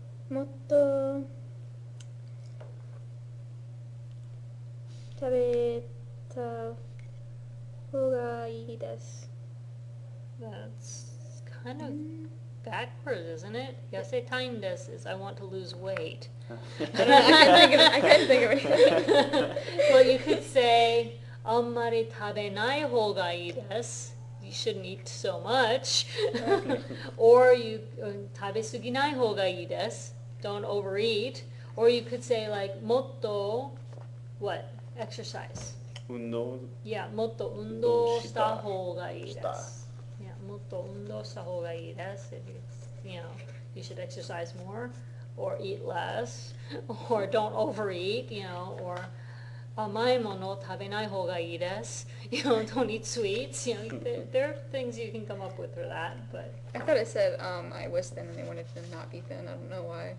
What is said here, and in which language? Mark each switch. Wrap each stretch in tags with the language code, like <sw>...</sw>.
<ja>もっと食べた方がいいです。</ja> <en>That's kind of backwards, isn't it? Yasetaiin desu is I want to lose weight. I couldn't think of it.</en> <ja>Well, you could say, あんまり食べない方がいいです.</ja> <en>You shouldn't eat so much.</en> <ja>Or you 食べ過ぎない方がいいです.</ja> <en>Don't overeat. Or you could say like もっと what? Exercise.</en> <ja>運動 Yeah, もっと運動した方がいいです. した Yeah, もっと運動した方がいいです.</ja> <en>If you know, you should exercise more, or eat less, or don't overeat, you know, or 甘いもの食べない方がいいです. You know, don't eat sweets. You know, there are things you can come up with for that, but. I thought it said I was thin and they wanted to not be thin. I don't know why.</en>